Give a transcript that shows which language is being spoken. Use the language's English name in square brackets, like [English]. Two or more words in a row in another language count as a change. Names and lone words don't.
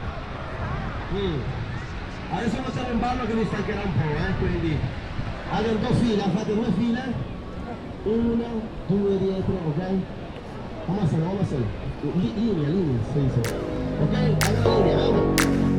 [Italian] Adesso facciamo un ballo che vi stancherà un po', quindi allora due file, fate due file, una, due dietro, ok? [Spanish] Vamos a hacerlo. Línea, se dice. Ok, allora línea, vamos.